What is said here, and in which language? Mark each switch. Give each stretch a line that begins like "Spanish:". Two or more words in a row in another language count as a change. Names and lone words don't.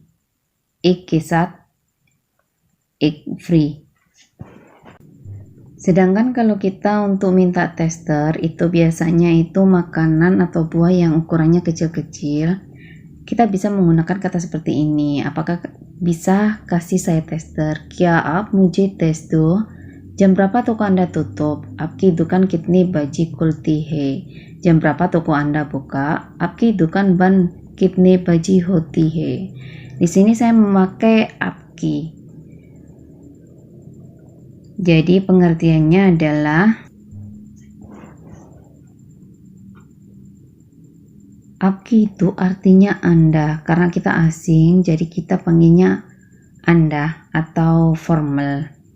Hindi: एक के साथ एक फ्री.
Indonesian: Sedangkan kalau kita untuk minta tester itu biasanya itu makanan atau buah yang ukurannya kecil-kecil, kita bisa menggunakan kata seperti ini. Apakah bisa kasih saya tester?
Hindi: क्या आप मुझे टेस्ट दो?
Indonesian: Jam berapa toko Anda tutup?
Hindi: आपकी दुकान कितने बजे खुलती है?
Indonesian: Jam berapa toko Anda buka?
Hindi: आपकी दुकान बंद कितने बजे होती है?
Indonesian: Di sini saya memakai आपकी. Jadi pengertiannya adalah आपकी itu artinya Anda. Karena kita asing, jadi kita panggilnya Anda atau formal.